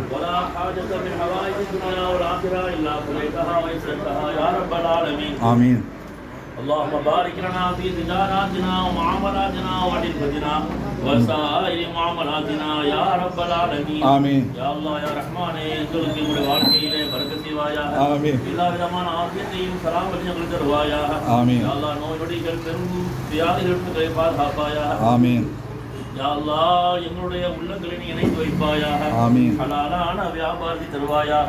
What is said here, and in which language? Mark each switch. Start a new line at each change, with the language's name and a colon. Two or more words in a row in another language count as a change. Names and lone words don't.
Arabic: ولا حاجة من حوائج الدنيا والآخرة إلا قضيتها ويسرتها يا رب العالمين. آمين. اللهم بارك لنا في تجاراتنا ومعاملاتنا وعلمتنا وسائر معاملاتنا يا رب العالمين. آمين. يا الله يا رحمن
Tamil: எங்களுக்கு உடைய வாழ்க்கையிலே பரக்கத் செய்வாயாக. ஆமீன். எல்லா விதமான ஆசியத்தையும் சலாமத்தையும் எங்களுக்கு தருவாயாக. ஆமீன்.
Arabic: يا الله
Tamil: நோய் நொடிகள் பெரும் வியாதிகளுக்கு பாதுகாப்பாயாக. ஆமீன்.
Arabic: يا الله
Tamil: எங்களுடைய உள்ளங்களை நீ இணைத்து வைப்பாயாக. ஆமீன். ஹலாலான வியாபாரத்தை தருவாயாக.